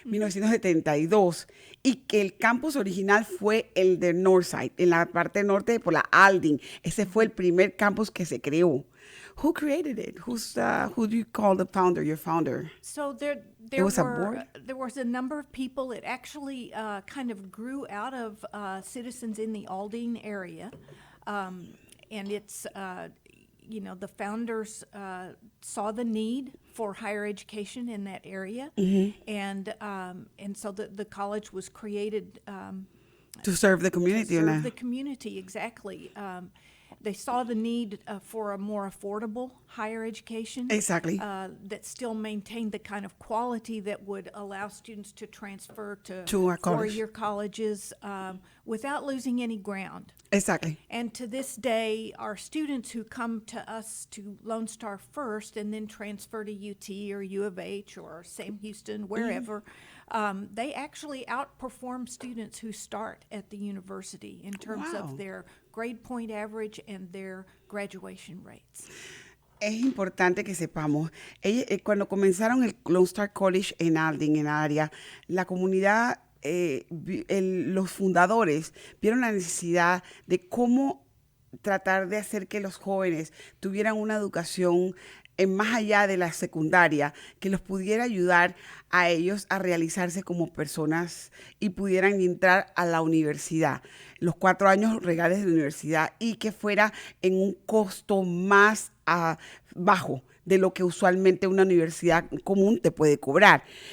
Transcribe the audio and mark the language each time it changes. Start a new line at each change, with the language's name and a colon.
Spanish: 1972, y que el campus original fue el de Northside, en la parte norte por la Aldine. Ese fue el primer campus que se creó.
English: Who created it? Who do you call the founder, your founder? So there was a board? there was a number of people. It actually kind of grew out of citizens in the Aldine area, and it's the founders saw the need for higher education in that area, and so the college was created To serve the community. to serve the community, exactly. They saw the need for a more affordable higher education. Exactly. That still maintained the kind of quality that would allow students to transfer to our college. 4-year colleges without losing any ground. Exactly. And to this day, our students who come to us to Lone Star first and then transfer to UT or U of H or Sam Houston, wherever, they actually outperform students who start at the university in terms Wow. of their grade point average and their graduation rates.
Spanish: Es importante que sepamos, cuando comenzaron el Lone Star College en Aldine, en área, la comunidad, los fundadores vieron la necesidad de cómo tratar de hacer que los jóvenes tuvieran una educación más allá de la secundaria, que los pudiera ayudar a ellos a realizarse como personas y pudieran entrar a la universidad, los 4 años regales de la universidad, y que fuera en un costo más bajo de lo que usualmente una universidad común te puede cobrar.